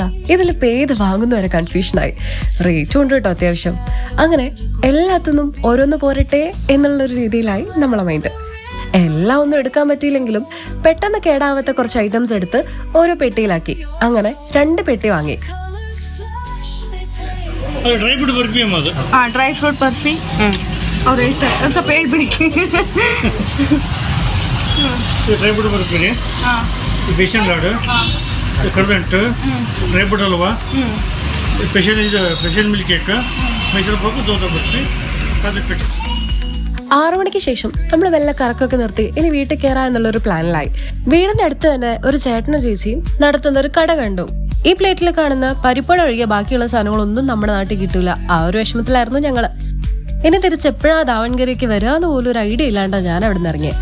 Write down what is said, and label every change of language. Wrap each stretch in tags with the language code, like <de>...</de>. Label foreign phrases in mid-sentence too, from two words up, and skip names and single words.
<ml>ഇതിലിപ്പോൾ ഏത് വാങ്ങുന്ന വരെ കൺഫ്യൂഷനായി. റേറ്റും ഉണ്ട് കേട്ടോ അത്യാവശ്യം. അങ്ങനെ എല്ലാത്തിനും ഓരോന്ന് പോരട്ടെ എന്നുള്ളൊരു രീതിയിലായി നമ്മളെ മൈൻഡ്. എല്ലാം ഒന്നും എടുക്കാൻ പറ്റിയില്ലെങ്കിലും പെട്ടെന്ന് കേടാവാത്ത കുറച്ച് ഐറ്റംസ് എടുത്ത് ഓരോ പെട്ടിയിലാക്കി. അങ്ങനെ 2 പെട്ടി വാങ്ങി.</ml> <en>dry fruit</en> <hi>बर्फी और सब पेड़ भी</hi> <en>dry fruit</en> <hi>बर्फी है, बेसन लाडू, करदंट,</hi> <en>dry fruit</en> <hi>हलवा,</hi> <en>special milk cake,</en> <hi>मैसूर पाक, 2 बर्फी, काजू पेटी.</hi> <ml>6 മണിക്ക് ശേഷം നമ്മൾ വെല്ല കറക്കൊക്കെ നിർത്തി ഇനി വീട്ടിൽ കയറാ എന്നുള്ളൊരു പ്ലാനിലായി. വീടിന്റെ അടുത്ത് തന്നെ ഒരു ചേട്ടനും ചേച്ചിയും നടത്തുന്ന ഒരു കട കണ്ടു. ഈ പ്ലേറ്റിൽ കാണുന്ന പരിപ്പട ഒഴികെ ബാക്കിയുള്ള സാധനങ്ങളൊന്നും നമ്മുടെ നാട്ടിൽ കിട്ടൂല. ആ ഒരു വിഷമത്തിലായിരുന്നു ഞങ്ങള്. ഇനി തിരിച്ചെപ്പോഴാ ദാവൺഗിരിക്ക് വരാന്ന് പോലും ഒരു ഐഡിയ ഇല്ലാണ്ടാ ഞാൻ അവിടെ നിന്ന് ഇറങ്ങിയത്.</ml>